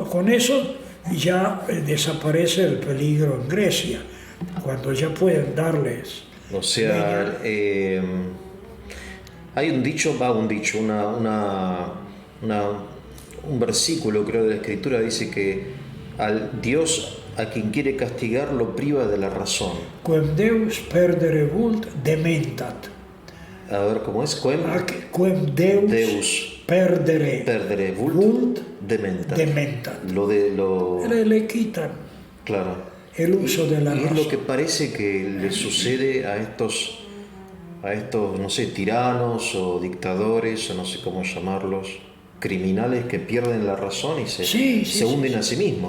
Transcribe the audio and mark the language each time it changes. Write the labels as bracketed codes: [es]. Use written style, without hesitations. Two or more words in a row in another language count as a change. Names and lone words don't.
[es] Con eso ya desaparece el peligro en Grecia, cuando ya pueden darles. O sea, hay un dicho, un versículo, creo, de la Escritura, dice que al Dios a quien quiere castigar lo priva de la razón. [la] Quem Deus perdere vult dementat. [es] A ver, ¿cómo es? [la] Quem Deus perdere vult dementat. [es] Le quitan Claro. el uso de la Y es razón. lo que parece que le sucede a estos, no sé, tiranos o dictadores, o no sé cómo llamarlos, criminales que pierden la razón y se hunden a sí mismos.